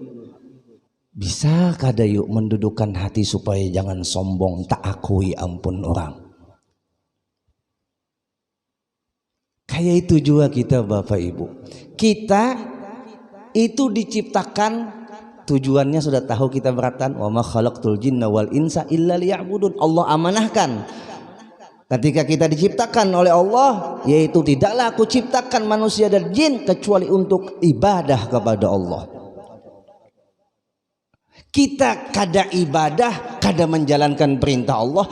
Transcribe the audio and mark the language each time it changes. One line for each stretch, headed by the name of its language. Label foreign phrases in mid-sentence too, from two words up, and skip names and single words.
Banjar: Bisa kada yuk mendudukkan hati supaya jangan sombong, tak akui ampun orang.
Indonesian: Kayak itu juga kita Bapak Ibu. Kita itu diciptakan tujuannya sudah tahu kita beratan,
Arabic: wa ma khalaqtul jinna wal insa illa liya'budun.
Indonesian: Allah amanahkan ketika kita diciptakan oleh Allah, yaitu tidaklah aku ciptakan manusia dan jin kecuali untuk ibadah kepada Allah.
Banjar: Kita kada ibadah, kada menjalankan perintah Allah.